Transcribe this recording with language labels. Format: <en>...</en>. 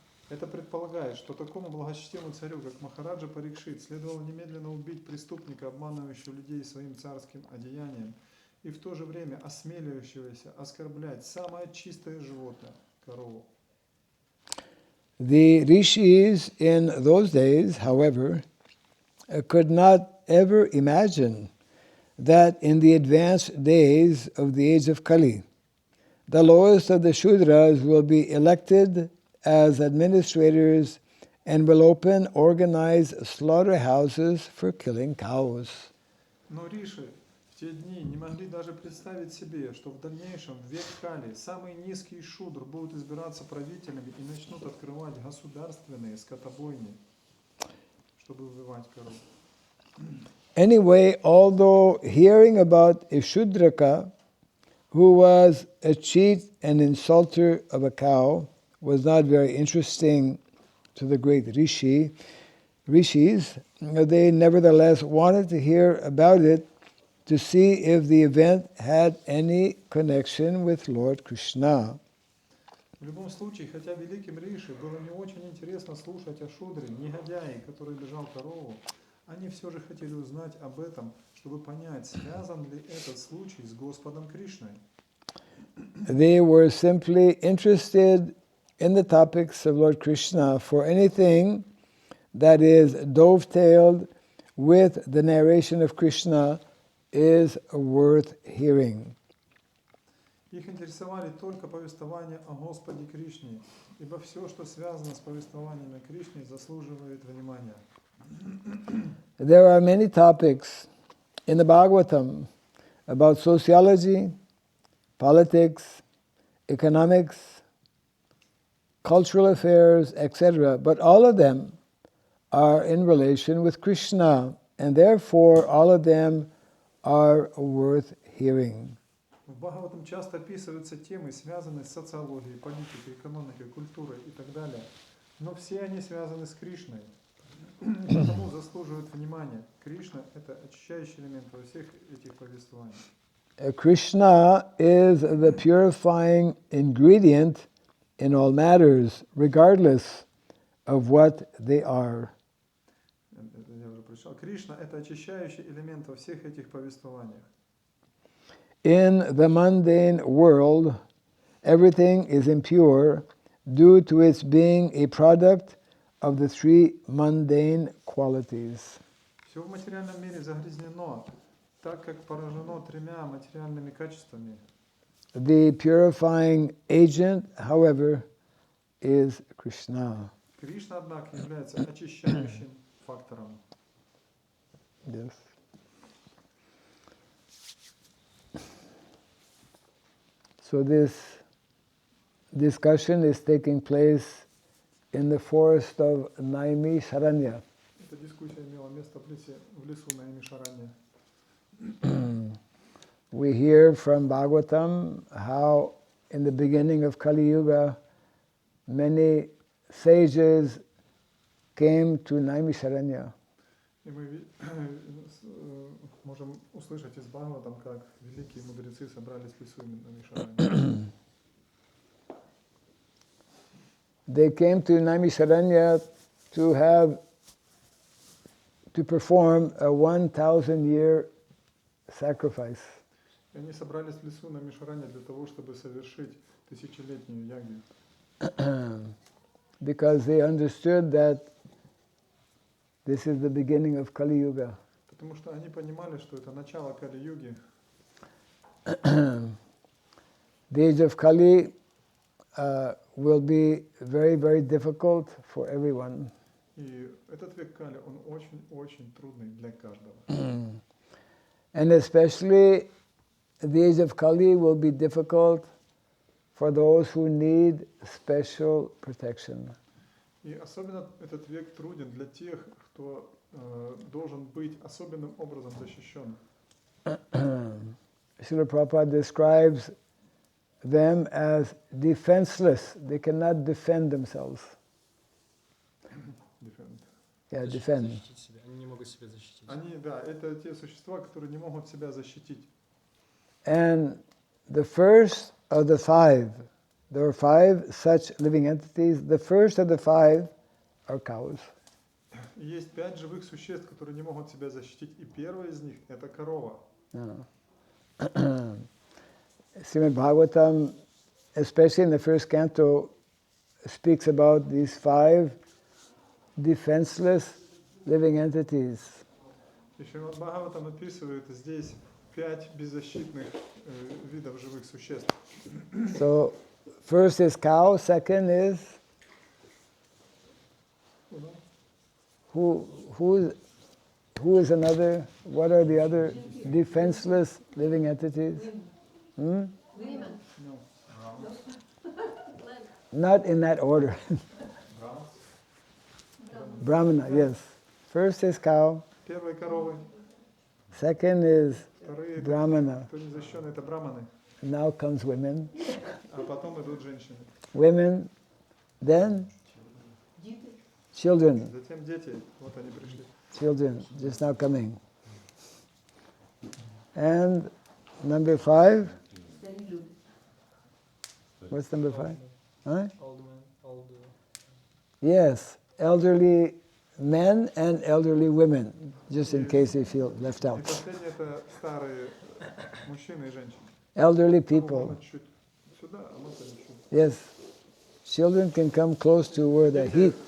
<ru>Это предполагает, что такому благочестивому царю, как Махараджа Парикшит, следовало немедленно убить преступника, обманывающего людей своим царским одеянием, и в то же время осмеливающегося оскорблять самое чистое животное – корову.</ru> <en>The rishis in those days, however, could not ever imagine that in the advanced days of the age of Kali, the lowest of the Shudras will be elected as administrators and will open organized slaughterhouses for killing cows.</en> <ru>Но Риши в те дни не могли даже представить себе, что в дальнейшем, в век Кали, самые низкие шудр будут избираться правителями и начнут открывать государственные скотобойни, чтобы убивать коров.</ru> <en>Anyway, although hearing about a Shudraka who was a cheat and insulter of a cow was not very interesting to the great rishis, they nevertheless wanted to hear about it to see if the event had any connection with Lord Krishna.</en> <ru>В любом случае, хотя великим Риши было не очень интересно слушать о Шудре, негодяе, который бежал корову, они все же хотели узнать об этом, чтобы понять, связан ли этот случай с Господом Кришной.</ru> <en>They were simply interested in the topics of Lord Krishna, for anything that is dovetailed with the narration of Krishna is worth hearing.</en> <ru>Их интересовали только повествования о Господе Кришне, ибо все, что связано с повествованиями о Кришне, заслуживает внимания.</ru> <en>There are many topics in the Bhagavatam about sociology, politics, economics, cultural affairs, etc. But all of them are in relation with Krishna, and therefore all of them are worth hearing.</en> <ru>В Бхагаватам часто описываются темы, связанные с социологией, политикой, экономикой, культурой и так далее. Но все они связаны с Кришной, и потому заслуживают внимания. Кришна – это очищающий элемент во всех этих повествованиях.</ru> <en>Krishna is the purifying ingredient in all matters, regardless of what they are.</en> <ru>Я уже прочитал. Кришна – это очищающий элемент во всех этих повествованиях.</ru> <en>In the mundane world, everything is impure due to its being a product of the three mundane qualities.</en> <ru>Все в материальном мире загрязнено, так как поражено тремя материальными качествами.</ru> <en>The purifying agent, however, is Krishna.</en> <ru>Кришна, однако, является очищающим фактором.</ru> <en>Yes. So this discussion is taking place in the forest of Naimisharanya.</en> <ru>Эта дискуссия имела место в лесу Наймишаране.</ru> <en>We hear from Bhagavatam how in the beginning of Kali Yuga many sages came to Naimisharanya.</en> <ru>И мы можем услышать из Бхагаватам, как великие мудрецы собрались в лесу Наймишаране.</ru> <en>They came to Naimisharanya to perform a 1,000-year sacrifice.</en> <ru>И они собрались в лесу Наймишаране для того, чтобы совершить тысячелетнюю ягью.</ru> <en>Because they understood that this is the beginning of Kali Yuga.</en> <ru>Потому что они понимали, что это начало Кали-юги.</ru> <en>The age of Kali will be very, very difficult for everyone.</en> <ru>И этот век Кали, он очень-очень трудный для каждого.</ru> <en>And especially the age of Kali will be difficult for those who need special protection.</en> <ru>И особенно этот век труден для тех, кто должен быть особенным образом защищен.</ru> <en>Srila Prabhupada describes them as defenseless. They cannot defend themselves. Yeah, defend.</en> <ru>Защитить себя. Они не могут себя защитить. Они, да, это те существа, которые не могут себя защитить.</ru> <en>And the first of the five, there are five such living entities. The first of the five are cows.</en> <ru>И есть 5 живых существ, которые не могут себя защитить, и первая из них – это корова.</ru> <en>Srimad Bhagavatam, especially in the first canto, speaks about these five defenseless living entities.</en> <ru>И Шримад Бхагаватам описывает здесь 5 беззащитных видов живых существ.</ru> <en>So, first is cow, second is who is another? What are the other defenseless living entities? Women. No. Not in that order. Brahmana, yes. First is cow,</en> <ru>Первые коровы,</ru> <en>second is</en> <ru>вторые,</ru> <en>Brahmana.</en> <ru>кто не защищен, это браманы.</ru> <en>Now comes women.</en> <ru>А потом идут женщины.</ru> <en>Women, then children.</en> <ru>Затем дети, вот они пришли.</ru> <en>Children, just now coming. And number 5? What's number 5? Huh? Old men, old. Yes, elderly men and elderly women, just in case they feel left</en> <ru>И</ru> <en>out.</en> <ru>последние это старые мужчины и женщины.</ru> <en>Elderly</en> <ru>Ну,</ru> <en>people,</en> <ru>можно чуть сюда, а мы чуть.</ru> <en>yes. Children can come close to where the heat,</en>